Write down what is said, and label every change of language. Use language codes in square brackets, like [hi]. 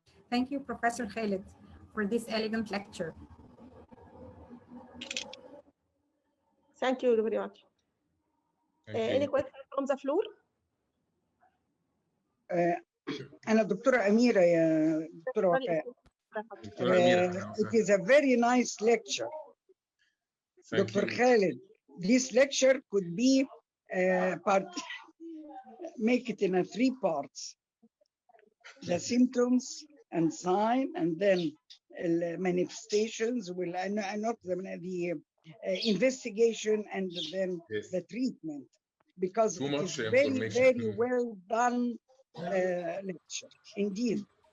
[en] Thank you, Professor Khaled, for this elegant lecture. Thank you very much. Any questions from the floor? [ar] أنا دكتورة أميرة يا دكتورة وفاء. [en] It is a very nice lecture. Dr. Khaled, this lecture could be make it in 3 parts. The symptoms and sign, and then manifestations, not the investigation, and then the treatment, because it is very, very well done lecture. Indeed.